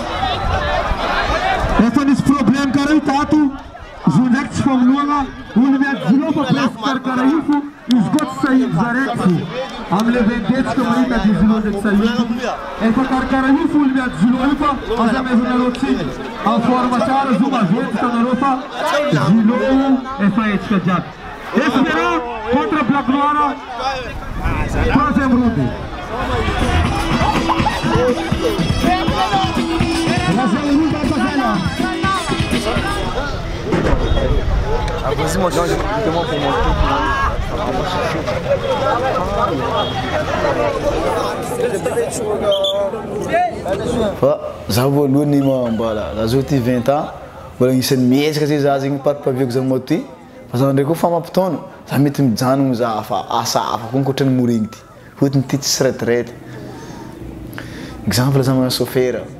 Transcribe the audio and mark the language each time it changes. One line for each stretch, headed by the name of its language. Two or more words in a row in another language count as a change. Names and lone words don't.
Malagasy: Efa nisy problème karaha io tato, zo ndraiky tsy famonoagna, olo miady zilo fa presque karakaraha io fo, izy koa tsy sahidy zaraiky fo. Am'le vendetsika mahita di zilo ndraiky sahidy. Efa karakaraha io fo olo miady zilo io fa aza amaizanareo tsiny.
French: En forme
Malagasy: tsara zo maventy tanareo fa zilo efa etsika jiaby.
French: Espérant contre Black Noir, troisième round. Vas-y, moi, j'ai demande pour moi.
Malagasy: Za voalohany mbola za zao ty 20 ans mbola isan'ny mihezaka zay za zegny parapaveko za moty fa za ndraiky koa fa mampitaona za mety mijanogno za fa asa hafa koa ankoatran'ny moregny ty fotony ty tsy
French: retraite exemple
Malagasy: za magnano chauffeur